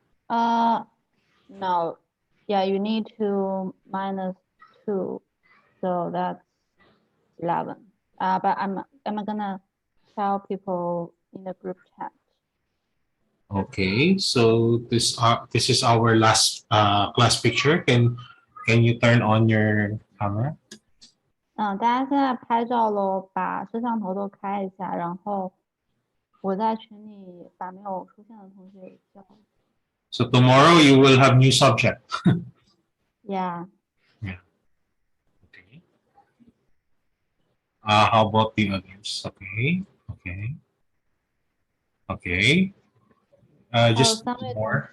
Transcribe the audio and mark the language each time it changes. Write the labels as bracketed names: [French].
[English] No, yeah, you need to minus 2, so that's 11. But I'm gonna tell people in the group chat. Okay, so this is our last class picture. Can you turn on your camera? [Chinese] 大家现在拍照喽，把摄像头都开一下，然后我在群里把没有出现的同学也叫。 [English] So tomorrow you will have new subject. Yeah. Okay. How about the others? Okay. Okay. Okay. Just [Chinese] 3位同 [English] more.